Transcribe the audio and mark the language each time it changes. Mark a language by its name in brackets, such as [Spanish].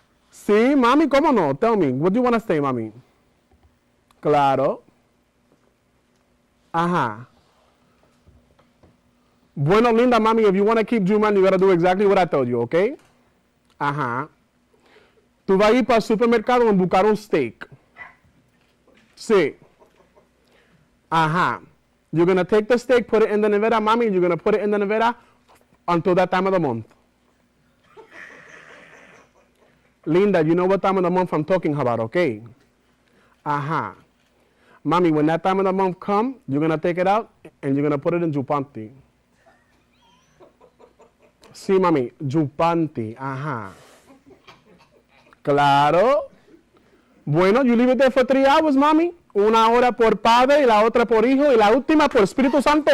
[Spanish] Sí, mami, ¿cómo no? [English] Tell me, what do you want to say, mami? Claro. Ajá. Bueno, linda, mami, if you want to keep Juman, you got to do exactly what I told you, okay? Ajá. [Spanish] Tú vas a ir para el supermercado a buscar un steak. Sí. Ajá. [English] You're going to take the steak, put it in the nevera, mommy, and you're going to put it in the nevera until that time of the month. Linda, you know what time of the month I'm talking about, okay? Uh-huh. Mommy, when that time of the month comes, you're going to take it out and you're going to put it in your panty. [Spanish] Sí, mami. Yupanti. Ajá. Claro. [English] Bueno, you leave it there for 3 hours, mami. [Spanish] 1 hora por Padre y la otra por Hijo y la última por Espíritu Santo.